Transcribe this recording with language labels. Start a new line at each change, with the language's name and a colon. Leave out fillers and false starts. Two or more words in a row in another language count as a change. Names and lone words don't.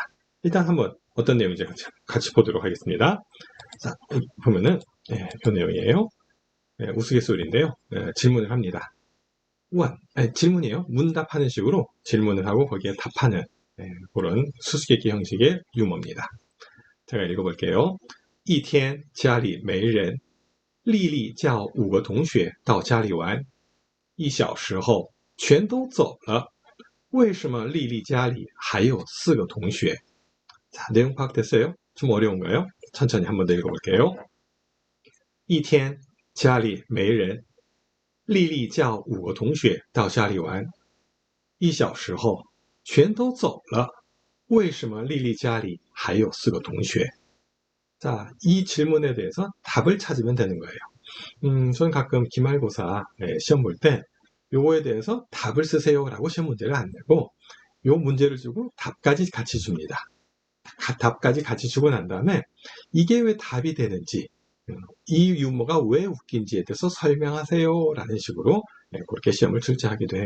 Korean: 일단 한번 어떤 내용인지 같이 보도록 하겠습니다. 자, 보면은 그 내용이에요. 우스갯소리인데요. 질문을 합니다. 질문이에요. 문답하는 식으로 질문을 하고 거기에 답하는 그런 수수께끼 형식의 유머입니다. 제가 읽어볼게요.
Chinese: 一天家里没人丽丽叫5个同学到家里玩1小时后全都走了为什么丽丽家里还有4个同学
Korean: 자, 내용 파악됐어요? 좀 어려운가요? 천천히 한 번 더 읽어볼게요.
Chinese: 一天家里没人丽丽叫5个同学到家里玩1小时后全都走了为什么丽丽家里还有4个同学
Korean: 자, 이 질문에 대해서 답을 찾으면 되는 거예요. 저는 가끔 기말고사 시험 볼 때 요거에 대해서 답을 쓰세요라고 시험 문제를 안 내고 요 문제를 주고 답까지 같이 줍니다. 답까지 같이 주고 난 다음에 이게 왜 답이 되는지 이 유머가 왜 웃긴지에 대해서 설명하세요 라는 식으로 그렇게 시험을 출제하기도 해요.